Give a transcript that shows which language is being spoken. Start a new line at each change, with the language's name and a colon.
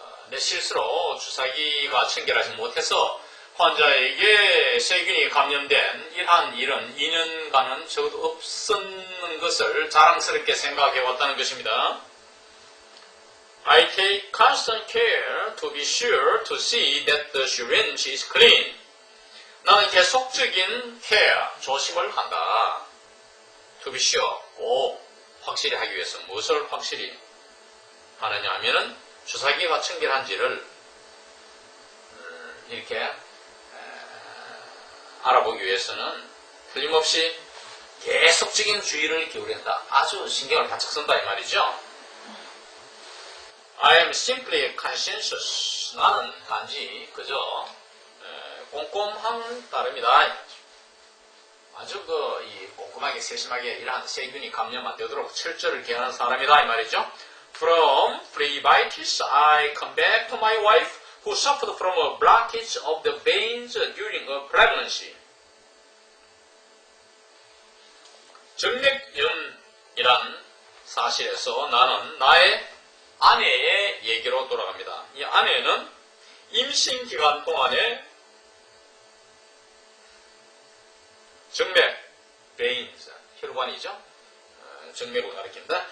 Korean: 내 실수로 주사기가 청결하지 못해서 환자에게 세균이 감염된 이러한 일은 2년간은 적어도 없었는 것을 자랑스럽게 생각해 왔다는 것입니다.
English: I take constant care to be sure to see that the syringe is clean.
Korean: 나는 계속적인 care, 조심을 한다.
English: To be sure,
Korean: 꼭 확실히 하기 위해서 무엇을 확실히 하느냐 하면은 주사기가 청결한지를 이렇게 알아보기 위해서는 틀림없이 계속적인 주의를 기울인다. 아주 신경을 바짝 쓴다 이 말이죠.
English: I am simply conscientious.
Korean: 나는 단지 그저 꼼꼼함 따릅니다. 아주 이 꼼꼼하게 세심하게 이러한 세균이 감염 안 되도록 철저를 기하는 사람이다 이 말이죠.
English: From phlebitis, I come back to my wife who suffered from a blockage of the veins during a pregnancy.
Korean: 정맥염이란 사실에서 나는 나의 아내의 얘기로 돌아갑니다. 이 아내는 임신 기간 동안에 정맥, veins, 혈관이죠. 정맥을 가리킵니다.